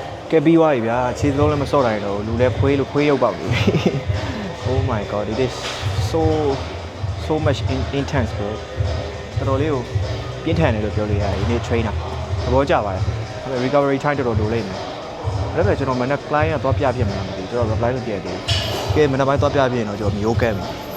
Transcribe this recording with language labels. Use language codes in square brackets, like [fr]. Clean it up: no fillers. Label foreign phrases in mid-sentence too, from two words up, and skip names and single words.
[my] ကဲပြီးသွားပြီဗျာခြေစလုံးလည်းမစော့နိုင်တော့လူလည်းခွေးရုပ်ပေါက်ပြီ [en] Oh my god it is so much intense [my] ပဲတော်တော်လေးကိုပြင်းထန်တယ်လို့ပြောလို့ရတယ်ဒီနေ့ trainer သဘောကျပါတယ်ဒါပေမဲ့ [en] recovery time [my] တော်တော်လိုလိမ့်မယ်ဒါပေမဲ့ကျွန်တော်မနေ့ client ကတော့ပြပြမှာမသိဘူးကျွန်တော် reply လုပ်ပြတယ်ကဲမနေ့ပိုင်းတော့ပြပြရင်တော့ကျွန်တော်မျိုးကဲမယ်